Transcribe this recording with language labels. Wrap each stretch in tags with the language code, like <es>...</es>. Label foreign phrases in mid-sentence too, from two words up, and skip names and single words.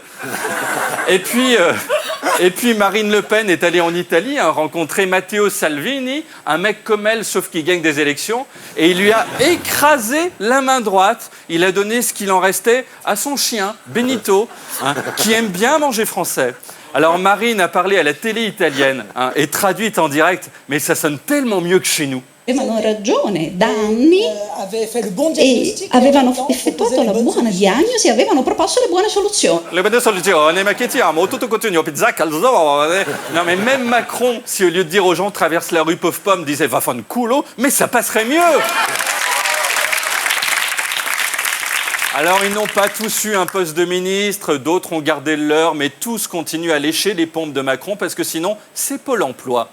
<fr>Et puis Marine Le Pen est allée en Italie, hein, rencontrer Matteo Salvini, un mec comme elle, sauf qu'il gagne des élections, et il lui a écrasé la main droite. Il a donné ce qu'il en restait à son chien, Benito, hein, qui aime bien manger français. Alors Marine a parlé à la télé italienne, hein, et traduite en direct, mais ça sonne tellement mieux que chez nous.</fr> <it>Avevano ragione da anni e avevano effettuato la buona diagnosi e avevano proposto le buone soluzioni. Le bonne soluzione, ma che ti amo, tutto continuo, pizza, calzone.</it> <fr>Non mais même Macron, si au lieu de dire aux gens traverse la rue pauvre pomme, disait</fr> <it>va fan culo,</it> <fr>mais ça passerait mieux. Alors, ils n'ont pas tous eu un poste de ministre, d'autres ont gardé le leur, mais tous continuent à lécher les pompes de Macron parce que sinon, c'est Pôle emploi.</fr>